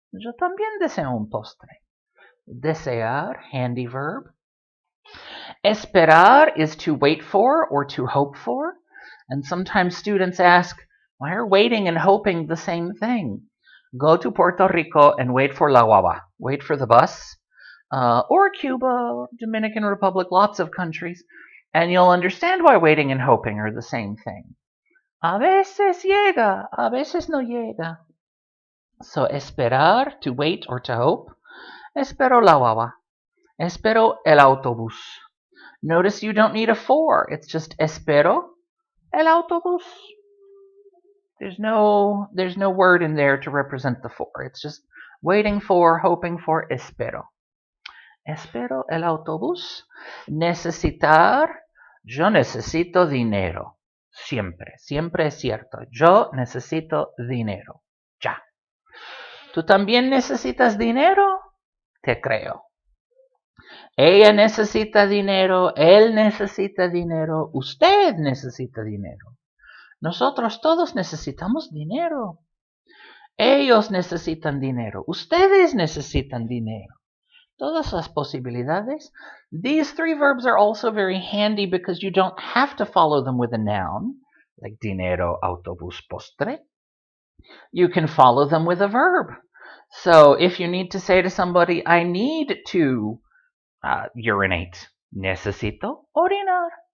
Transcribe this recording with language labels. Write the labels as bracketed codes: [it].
[es] Yo también deseo un postre. [en] Desear, handy verb. Esperar is to wait for or to hope for. And sometimes students ask, why are waiting and hoping the same thing? Go to Puerto Rico and wait for la guagua. Wait for the bus. Or Cuba, Dominican Republic, lots of countries. And you'll understand why waiting and hoping are the same thing. [es] A veces llega, a veces no llega. So esperar, [en] to wait or to hope. [es] Espero la guagua. Espero el autobús. [en] Notice you don't need a for. It's just [es] espero el autobús. [en] There's no word in there to represent the for. It's just waiting for, hoping for, espero. [es] Espero el autobús. Necesitar. Yo necesito dinero. Siempre. Siempre es cierto. Yo necesito dinero. Ya. ¿Tú también necesitas dinero? Te creo. Ella necesita dinero. Él necesita dinero. Usted necesita dinero. Nosotros todos necesitamos dinero. Ellos necesitan dinero. Ustedes necesitan dinero. Todas las posibilidades. [en] These three verbs are also very handy because you don't have to follow them with a noun, like dinero, autobús, postre. You can follow them with a verb. So if you need to say to somebody, I need to urinate, [es] necesito orinar.